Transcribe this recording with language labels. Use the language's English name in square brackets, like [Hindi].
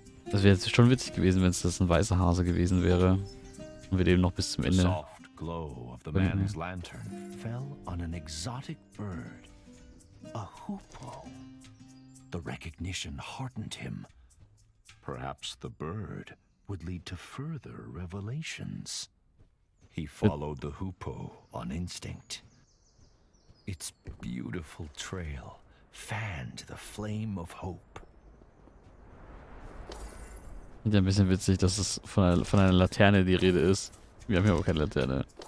[German] Das wäre jetzt schon witzig gewesen, wenn es das ein weißer Hase gewesen wäre. Und wir leben noch bis zum [English] The [German] Ende. [English] soft glow of the man's lantern fell on an exotic bird, a hoopoe. The recognition heartened him. Perhaps the bird would lead to further revelations. He followed the hoopoe on instinct. Its beautiful trail fanned the flame of hope. [German] Ja, ein bisschen witzig, dass es von einer Laterne die Rede ist. Wir haben hier aber keine Laterne.